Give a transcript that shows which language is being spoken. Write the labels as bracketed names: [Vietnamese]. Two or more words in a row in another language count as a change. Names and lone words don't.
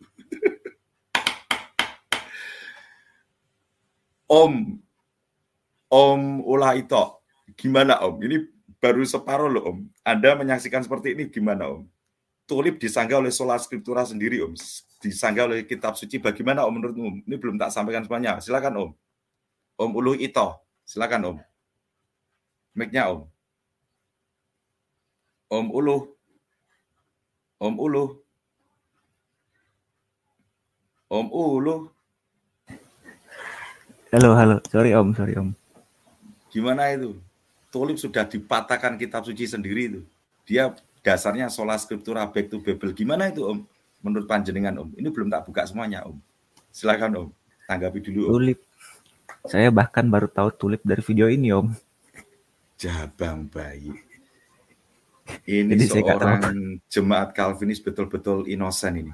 [Indonesian] Om Ulah itu, gimana Om? Ini baru separuh loh Om. Anda menyaksikan seperti ini gimana Om? Tulip disanggah oleh Sola Scriptura sendiri Om. Disanggah oleh kitab suci, bagaimana Om menurut Om? Ini belum tak sampaikan semuanya. Silakan Om. Om Uluh Ito, silakan Om. Mic-nya Om. Om Uluh. Om Uluh. Om Uluh. Halo. Sorry Om. Gimana itu? Tulip sudah dipatahkan kitab suci sendiri itu. Dia dasarnya Sola Scriptura, [English] back to Babel. [Indonesian] Gimana itu Om? Menurut panjenengan Om. Ini belum tak buka semuanya Om. Silakan Om. Tanggapi dulu Om. Tulip. Saya bahkan baru tahu tulip dari video ini Om. [Javanese] Jabang bayi. [Indonesian] Ini jadi seorang jemaat Calvinis betul-betul inosen ini.